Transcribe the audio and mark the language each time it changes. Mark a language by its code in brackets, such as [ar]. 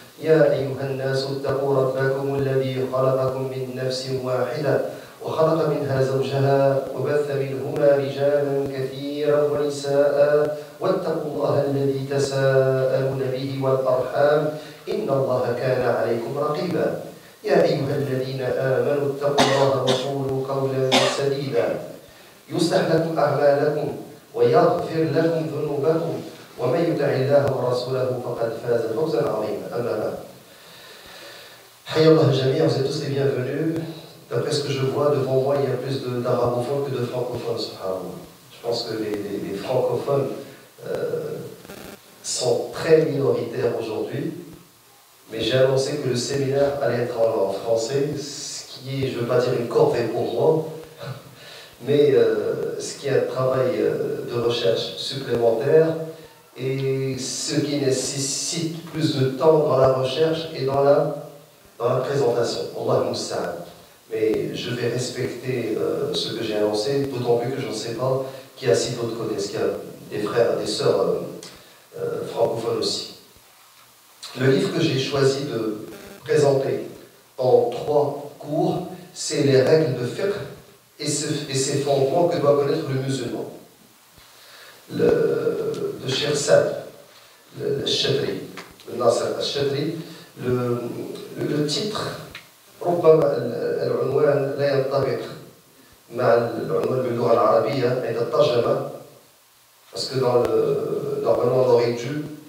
[ar] يا أيها الناس اتقوا ربكم الذي خلقكم من نفس واحدة وخلق منها زوجها وبث منهما رجالا كثيرا ونساء واتقوا الله الذي تساءلون به والأرحام إن الله كان عليكم رقيبا. يا أيها الذين آمنوا اتقوا الله وقولوا قولا سديدا يصلح لكم أعمالكم ويغفر لكم ذنوبكم ومن يطع الله ورسوله فقد فاز فوزا عظيما. أما بعد. حيا الله الجميع, [fr] vous êtes tous les bienvenus. D'après ce que je vois devant moi, il y a plus d'arabophones que de francophones, subhanallah. Je pense que les francophones sont très minoritaires aujourd'hui. Mais j'ai annoncé que le séminaire allait être en français, ce qui est, je ne veux pas dire une corvée pour moi, mais ce qui est un travail de recherche supplémentaire et ce qui nécessite plus de temps dans la recherche et dans la présentation. Allah musta'an. Mais je vais respecter ce que j'ai annoncé, d'autant plus que je ne sais pas qui a si d'autres connaissent, qu'il y a des frères et des sœurs francophones aussi. Le livre que j'ai choisi de présenter en 3 cours, c'est les règles de fiqh et ses fondements que doit connaître le musulman. Le Cheikh Saad, le Chadri, le Nasser al-Chadri, le titre, [ar] ربما العنوان لا ينطبق مع العنوان باللغة العربية عند الترجمة, [fr] parce que normalement on aurait dû